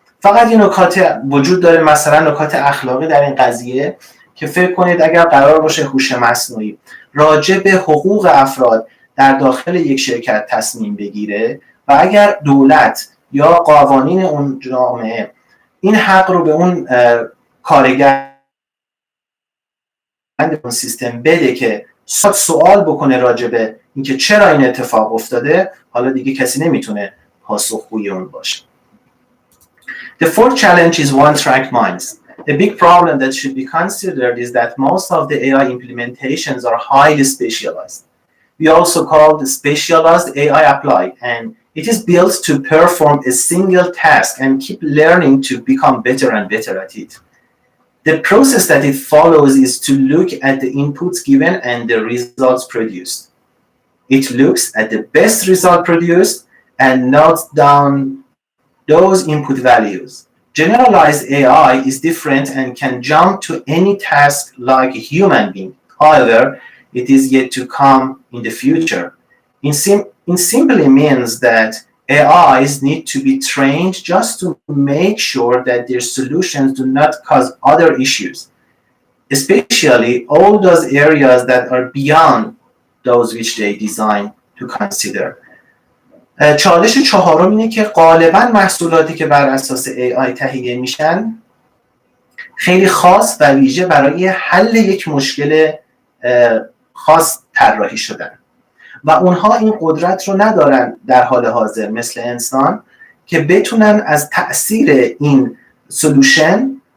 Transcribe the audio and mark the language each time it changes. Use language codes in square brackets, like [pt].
[fa] فقط این نکات وجود داره، مثلا نکات اخلاقی در این قضیه که فکر کنید اگر قرار باشه هوش مصنوعی راجع به حقوق افراد در داخل یک شرکت تصمیم بگیره و اگر دولت یا قوانین اون جامعه این حق رو به اون کارگر اون سیستم بده که سوال بکنه راجع به اینکه چرا این اتفاق افتاده، حالا دیگه کسی نمیتونه پاسخگوی اون باشه. [en] The fourth challenge is one-track minds. A big problem that should be considered is that most of the AI implementations are highly specialized. We also call the specialized AI applied, and it is built to perform a single task and keep learning to become better and better at it. The process that it follows is to look at the inputs given and the results produced. It looks at the best result produced and notes down those input values. Generalized AI is different and can jump to any task like a human being. However, it is yet to come in the future. It simply means that AIs need to be trained just to make sure that their solutions do not cause other issues, especially all those areas that are beyond those which they design to consider. [fa] چالش چهارم اینه که غالباً محصولاتی که بر اساس AI تهیه میشن خیلی خاص و ویژه برای حل یک مشکل خاص طراحی شدن و اونها این قدرت رو ندارن در حال حاضر مثل انسان که بتونن از تأثیر این سولوشن